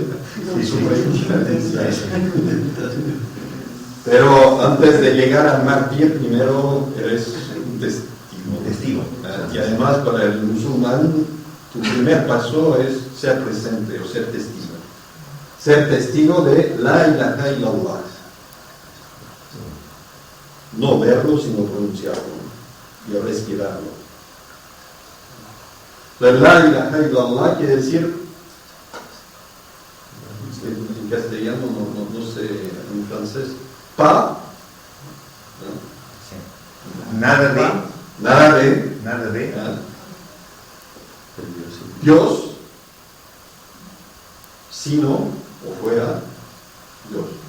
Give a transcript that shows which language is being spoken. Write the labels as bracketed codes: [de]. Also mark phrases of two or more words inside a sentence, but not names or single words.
[es] Sí. Pero antes de llegar al mártir, primero eres un testigo. Y además para el musulmán, tu primer paso es ser presente o ser testigo. Ser testigo de [ar] لا إله إلا الله. [es] No verlo, sino pronunciarlo y respirarlo. [ar] لا إله إلا الله [es] quiere decir, en castellano no sé, en francés, pa, ¿no? Nada de, Dios, sino o fuera Dios.